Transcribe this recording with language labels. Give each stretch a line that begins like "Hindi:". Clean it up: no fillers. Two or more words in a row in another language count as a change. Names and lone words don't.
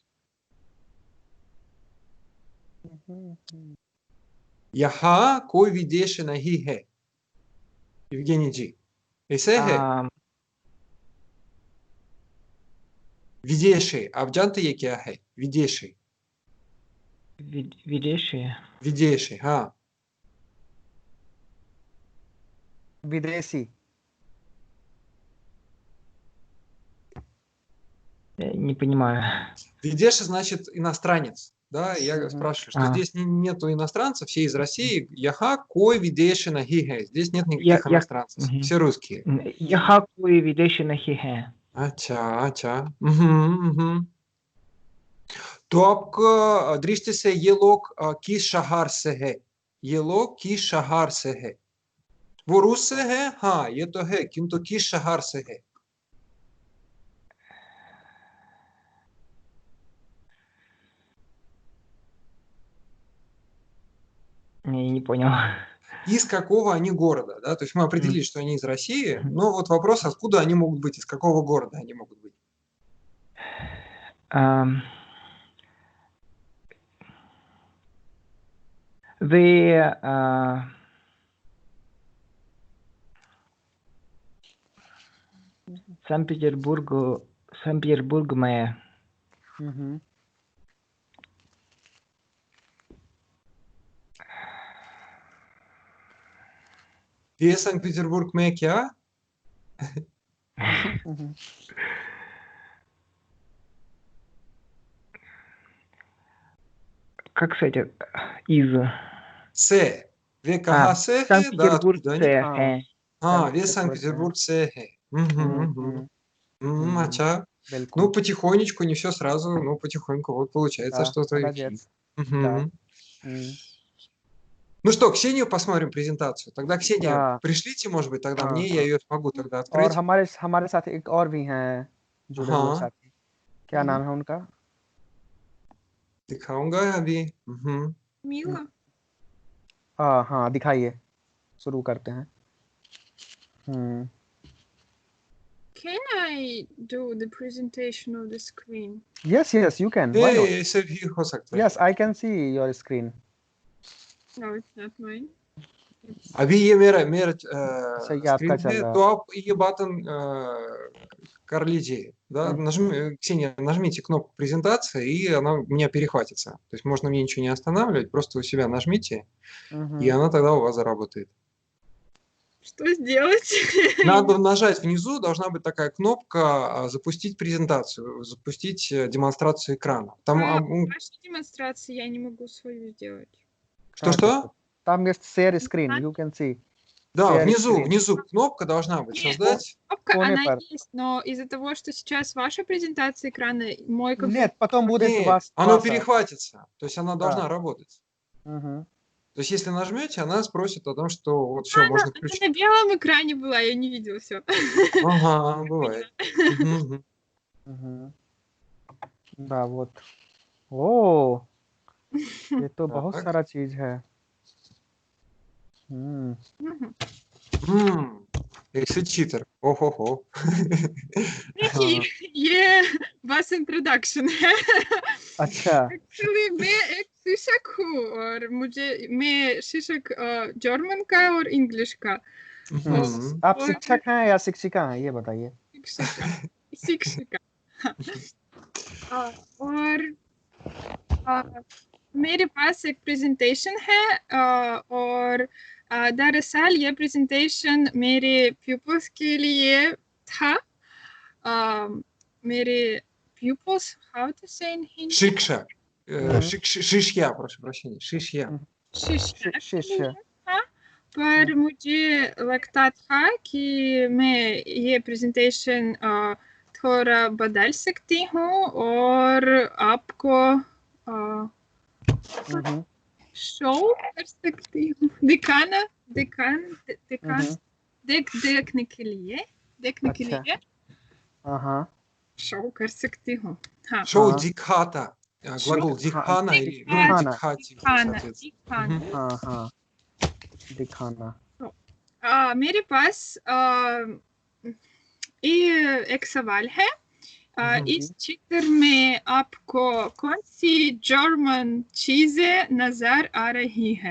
Hindi: यहाँ कोई विदेश नहीं है, евгений जी, ऐसे है। विदेशी, आप जानते ये क्या है? विदेशी, विदेशी, हाँ, विदेशी
Russian: Не понимаю. Видеши значит иностранец. Да, я спрашиваю, что здесь нету иностранцев, все из России.
Hindi: यहाँ कोई विदेशी नहीं.
Russian: Здесь нет никаких иностранцев, все русские.
Hindi: यहाँ कोई विदेशी नहीं है। अच्छा। तो आपका दृष्टि से ये लोग किस शहर से है? ये लोग किस शहर से है? वो रूस से है, हाँ, ये तो है, किंतु किस शहर से है?
Russian: Не понял. Из какого они города, да? То есть мы определили, что они из России, но вот вопрос, откуда они могут быть, из какого города они могут быть?
Hindi: Вы Санкт-Петербург में ये Санкт-Петербург में क्या?
Russian: как сказать, из
Hindi: से, वे कहाँ से है? Санкт-Петербург
Russian: Да,
Hindi: से है। हाँ, वे Санкт-Петербург से है. अच्छा.
Russian: Ну, потихонечку, не все сразу, но потихоньку вот получается что-то. Ну что, Ксению посмотрим презентацию. Тогда, Ксения, пришлите, может быть, тогда мне, я ее смогу тогда открыть.
Hindi: और हमारे साथ एक और भी हैं जुड़े हुए साथी. क्या नाम है उनका? दिखाऊंगा अभी. Мила. हाँ, दिखाइए. शुरू करते हैं.
English: Can I do the presentation of the screen? Yes, you can. Why not?
Hindi: ऐसे भी हो सकता है.
English: Yes, I can see your screen. No, it's not mine.
Hindi: अभी ये मेरा आपका चल रहा है. तो आप ये बटन कर लीजिए,
Russian: да? Ксения, нажмите кнопку презентации, и она у меня перехватится. То есть можно мне ничего не останавливать, просто у себя нажмите, и она тогда у вас заработает. Что сделать? Надо нажать внизу, должна быть такая кнопка «Запустить презентацию», «Запустить демонстрацию экрана». Там, Ваши демонстрации я не могу свою сделать. что-что? Там есть
English: share screen, you can see.
Russian: Да,
English: Share screen.
Russian: внизу кнопка должна быть, создать. Кнопка, Коне она пар. есть, но из-за того, что сейчас ваша презентация экрана, мой компьютер... Нет, потом будет Нет, вас. оно перехватится, то есть она Да. должна работать. Мгм. То есть если нажмете, она спросит о том, что вот все, можно Она включить. на белом экране была, я не видела все. Ага, бывает. Мгм. мгм. Да, вот.
Hindi: ओ ये तो बहुत
Russian: Так.
Hindi: सारा चीज है. हम्म.
Russian: Если читер. Ого-го.
Hindi: देखिए ये बस इंट्रोडक्शन है. अच्छा. एक्चुअली मैं एक शिक्षक हूँ और मैं शिक्षक जर्मन का और इंग्लिश का. आप शिक्षक हैं या शिक्षिका हैं ये बताइए. शिक्षिका. और मेरे पास एक प्रेजेंटेशन है और दरअसल ये प्रेजेंटेशन मेरे pupils के लिए था.
English: मेरे pupils, how to say in Hindi?
Russian: Шикша. Шишья, прошу прощения. Шишья.
Hindi: शिष्य. पर मुझे लगता था कि मैं ये प्रेजेंटेशन थोड़ा बदल सकती हूँ और आपको शो कर सकती हूँ, देखने के लिए हाँ. शो कर सकती हूँ. हाँ. शो दिखाता.
Russian: Глагол дикхана или дикхати.
Hindi: दिखाना. हाँ. दिखाना. मेरे पास एक सवाल है. इस चित्र में आपको कौन सी जर्मन चीजें नजर आ रही है?